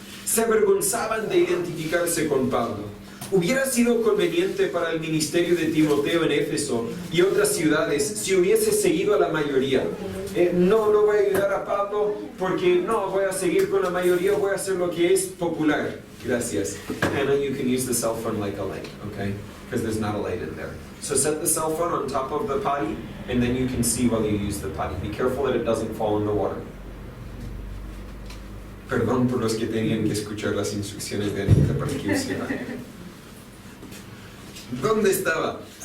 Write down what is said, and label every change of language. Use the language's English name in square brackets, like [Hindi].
[Spanish] Se avergonzaban de identificarse con Pablo. Hubiera sido conveniente para el ministerio de Timoteo en Éfeso y otras ciudades si hubiese seguido a la mayoría. No voy a ayudar a Pablo porque no voy a seguir con la mayoría, voy a hacer lo que es popular. Gracias. [English] Hannah, you can use the cell phone like a light, okay? Because there's not a light in there. So set the cell phone on top of the potty and then you can see while you use the potty. Be careful that it doesn't fall in the water. [Spanish] Perdón por los que tenían que escuchar las instrucciones de Anita para que usara. ¿Dónde estaba?